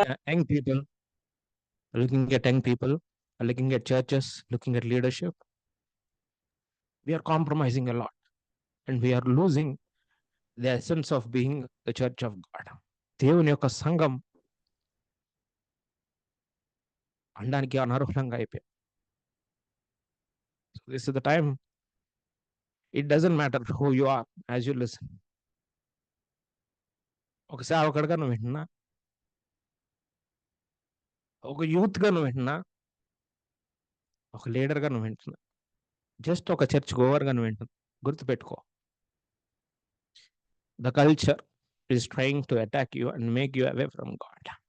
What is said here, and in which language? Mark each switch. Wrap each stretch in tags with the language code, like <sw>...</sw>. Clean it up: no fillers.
<en>Young people, looking at young people, looking at churches, looking at leadership, we are compromising a lot and we are losing the essence of being the church of God.</en> <te>దేవుని యొక్క సంఘం అనడానికి అనర్హంగా అయిపోయాం.</te> <en>So this is the time. It doesn't matter who you are as you listen.</en> <te>ఒక సేవకుడిగా నువ్వు వింటున్నా, ఒక యూత్గా నువ్వు వింటున్నా, ఒక లీడర్గా నువ్వు వింటున్నా, జస్ట్ ఒక చర్చ్ గోవర్గా నువ్వు వింటున్నా, గుర్తుపెట్టుకో,</te> <en>the culture is trying to attack you and make you away from God.</en>